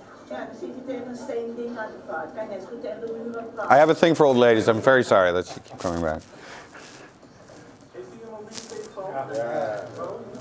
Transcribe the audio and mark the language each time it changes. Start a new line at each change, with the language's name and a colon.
Dutch: Ja, dan zit je tegen een steen ding aan te praten. Kan je net goed tegen de muur aan praten.
English: I have a thing for old ladies. I'm very sorry that she keeps coming back.
Dutch: Is die een mobiele telefoon? Ja.